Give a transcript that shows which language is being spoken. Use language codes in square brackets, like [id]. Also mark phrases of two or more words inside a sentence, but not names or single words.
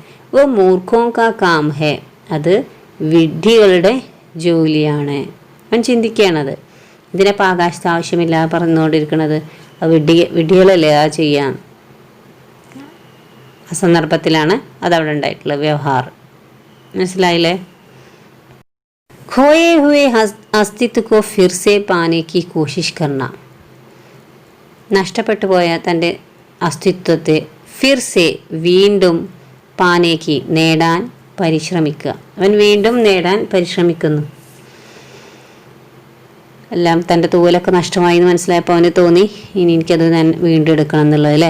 [hi] वो मूर्खों का काम है, [ml] അത് വിഡ്ഢികളുടെ ജോലിയാണ്. അവൻ ചിന്തിക്കുകയാണത്. ഇതിനിപ്പോൾ ആകാശത്ത് ആവശ്യമില്ലാതെ പറഞ്ഞുകൊണ്ടിരിക്കുന്നത് വിഡ്ഢികളല്ലേ ആ ചെയ്യാൻ. ആ സന്ദർഭത്തിലാണ് അതവിടെ ഉണ്ടായിട്ടുള്ളത് വ്യവഹാരം. മനസ്സിലായില്ലേ? [hi] खोए हुए अस्तित्व को फिर से पाने की कोशिश करना, [ml] നഷ്ടപ്പെട്ടു പോയ തൻ്റെ അസ്തിത്വത്തെ [hi] फिर से, [ml] വീണ്ടും, പാനേക്ക്, നേടാൻ പരിശ്രമിക്കുക. അവൻ വീണ്ടും നേടാൻ പരിശ്രമിക്കുന്നു. എല്ലാം തൻ്റെ തൂവലൊക്കെ നഷ്ടമായി എന്ന് മനസ്സിലായപ്പോൾ അവന് തോന്നി ഇനി എനിക്കത് ഞാൻ വീണ്ടും എടുക്കണം എന്നുള്ളത് അല്ലേ.